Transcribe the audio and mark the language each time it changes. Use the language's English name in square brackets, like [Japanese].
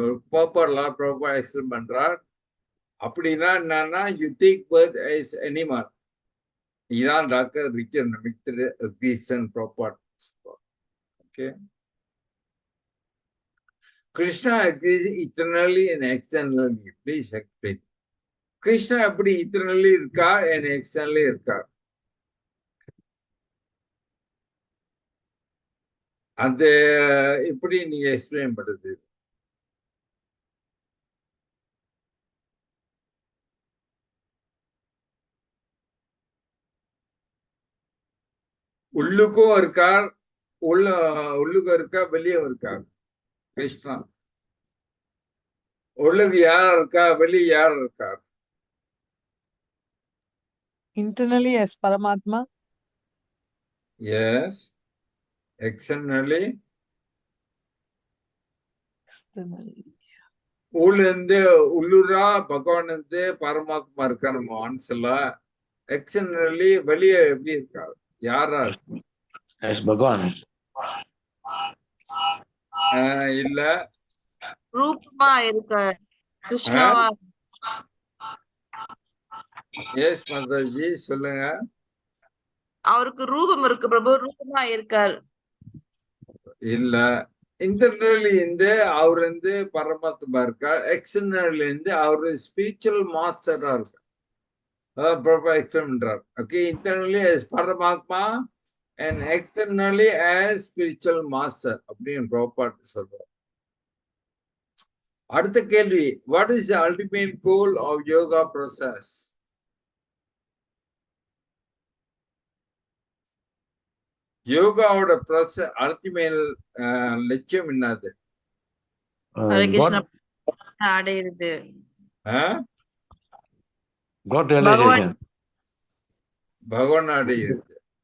[English] Prabhupada explain பண்றார். [Tamil] அப்படின்னா என்னன்னா [English] you take birth as animal. இதான் darker region of matter existence. Prabhupada. Okay. Krishna exists eternally and externally. Please explain. [Tamil] Krishna எப்படி இத்தனலி இருக்கா [English] and externally [Tamil] இருக்கா? அது எப்படி நீங்க எக்ஸ்பிளைன் பண்றது? உள்ளுக்கும் இருக்கார், உள்ளுக்கும் இருக்கா, வெளியே இருக்கார் கிருஷ்ணா? உள்ளுக்கு யார் இருக்கா, வெளியே யார் இருக்கார்? [English] Internally as Paramatma. Yes. Externally. Externally. [Tamil] உள்ள இருந்து உள்ளூரா பகவான் இருந்து பரமாத்மா இருக்கா நம்ம மனசுல எக்ஸ்டர்னலி வெளியே எப்படி இருக்காரு யாரா [English] As Bhagwan. [Tamil] இல்ல ரூபமா இருக்கார் கிருஷ்ணாவா எஸ் மாதாஜி சொல்லுங்க. அவருக்கு ரூபம் இருக்கு பிரபு, ரூபமா இருக்கார். இல்ல இன்டர்னலி இருந்து அவர் வந்து பரமாத்மா இருக்கார், எக்ஸ்டர்னலி இருந்து அவரு ஸ்பிரிச்சுவல் மாஸ்டரா இருக்கார். அதான் ப்ராப்பர் எக்ஸ்பிளைன் பண்றார். ஓகே, இன்டர்னலி as பரமாத்மா [English] and externally as spiritual master [Tamil] அப்படின்னு ப்ராப்பர் சொல்றார். அடுத்த கேள்வி, [English] what is the ultimate goal of yoga process? [Tamil] யோகாவோட process ultimate லட்சியம் என்னது? ஹரே கிருஷ்ணா [English] God, [Tamil] அடையிறது. [English] God realization. [Tamil] பகவான் அடையிறது.